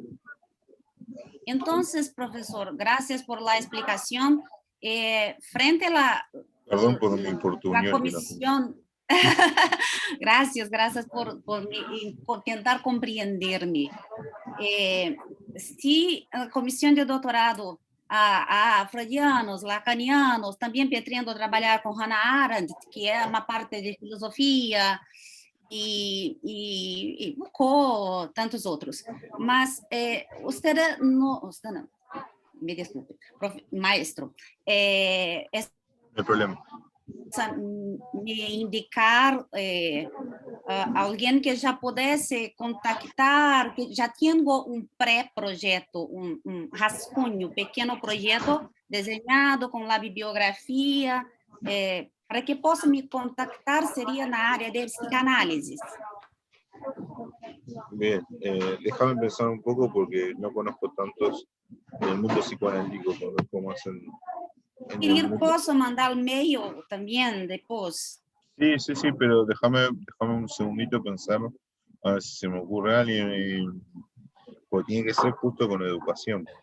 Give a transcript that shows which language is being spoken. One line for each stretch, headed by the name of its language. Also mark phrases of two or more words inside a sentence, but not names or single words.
Spanish: Entonces, profesor, gracias por la explicación. Frente a la... Perdón por mi portuñol. La comisión... gracias por tentar comprenderme. Si la comisión de doctorado a freudianos, lacanianos,
Portuguese: também pretendo trabalhar com Hannah Arendt, que é uma parte de filosofia, e Foucault, tantos outros. Mas usted não, me desculpe,
Spanish: maestro, no hay problema.
Portuguese: Me indicar alguém que já pudesse contactar, que já tenha pré-projeto, rascunho, pequeno projeto desenhado com a bibliografia, para que possa me contactar, seria na área de psicanálise.
Spanish: Bien, déjame pensar un poco porque no conozco tantos del mundo psicoanalítico, como hacen.
Portuguese: Posso mandar el mail también después.
Spanish: Sí, pero déjame un segundito pensar, a ver si se me ocurre alguien, porque tiene que ser justo con educación.